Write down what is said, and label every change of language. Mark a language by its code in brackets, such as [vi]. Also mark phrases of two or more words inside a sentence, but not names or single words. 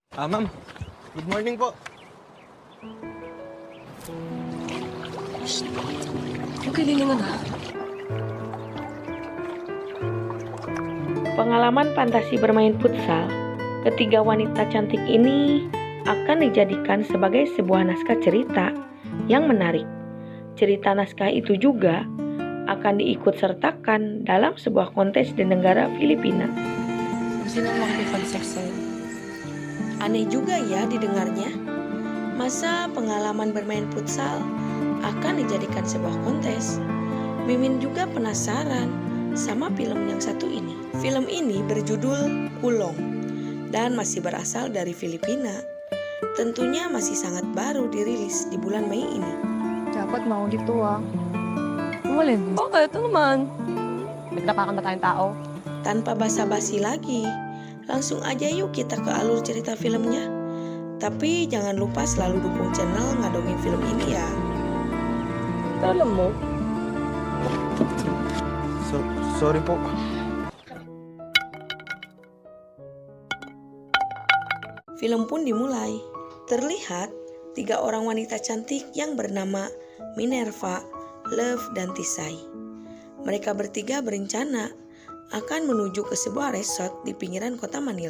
[en] Ma'am. Good morning [tl] po. Huwag kay lilingon ha. [id] Pengalaman fantasi bermain futsal, ketiga wanita cantik ini akan dijadikan sebagai sebuah naskah cerita yang menarik. Cerita naskah itu juga akan diikut sertakan dalam sebuah kontes di negara Filipina. [tl] Gusto na makikipag-sex sa'yo. [id] Aneh juga ya didengarnya. Masa pengalaman bermain futsal akan dijadikan sebuah kontes? Mimin juga penasaran sama film yang satu ini. Film ini berjudul Kulong dan masih berasal dari Filipina. Tentunya masih sangat baru dirilis di bulan Mei ini. [tl] Dapat mau dito Umalin. Bakit? Ito naman. Nagtapakan ba tayong tao? [id] Tanpa basa-basi lagi, langsung aja yuk kita ke alur cerita filmnya. Tapi jangan lupa selalu dukung channel Ngadongin Film ini ya. [tl] Alam mo? Sorry po. [id] Film pun dimulai. Terlihat 3 orang wanita cantik yang bernama Minerva, Love, dan Tisai. Mereka bertiga berencana akan menuju ke sebuah resort di pinggiran kota Manila.